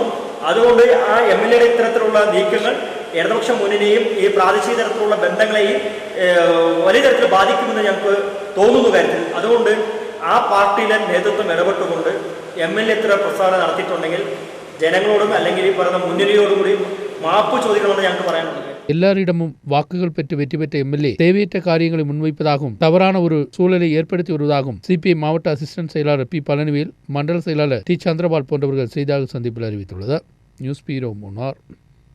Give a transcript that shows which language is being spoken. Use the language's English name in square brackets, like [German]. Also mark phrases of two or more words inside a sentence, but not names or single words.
[Malayalam] അതുകൊണ്ട് ആ MLAയുടെ ഇത്തരത്തിലുള്ള നീക്കങ്ങൾ ഇടതുപക്ഷ മുന്നണിയെയും ഈ പ്രാദേശിക തരത്തിലുള്ള ബന്ധങ്ങളെയും വലിയ തരത്തിൽ ബാധിക്കുമെന്ന് ഞങ്ങൾക്ക് തോന്നുന്നു കാര്യത്തിൽ. അതുകൊണ്ട് ആ പാർട്ടിയിലെ നേതൃത്വം ഇടപെട്ടുകൊണ്ട് MLA ഇത്ര പ്രസ്താവന നടത്തിയിട്ടുണ്ടെങ്കിൽ ജനങ്ങളോടും അല്ലെങ്കിൽ ഈ പറയുന്ന മുന്നണിയോടും കൂടി മാപ്പ് ചോദിക്കണമെന്ന് ഞങ്ങൾക്ക് പറയാനുള്ളത്. [Tamil] எல்லாரிடமும் வாக்குகள் பெற்று வெற்றி பெற்ற எம்எல்ஏ தேவையற்ற காரியங்களை முன்வைப்பதாகவும் தவறான ஒரு சூழலை ஏற்படுத்தி வருவதாகவும் சிபிஐ மாவட்ட அசிஸ்டன்ட் செயலாளர் P. பழனிவேல், மண்டல செயலாளர் T. சந்திரபால் போன்றவர்கள் செய்தியாளர் சந்திப்பில் அறிவித்துள்ளது. [English] news bureau [Tamil] மூணார்.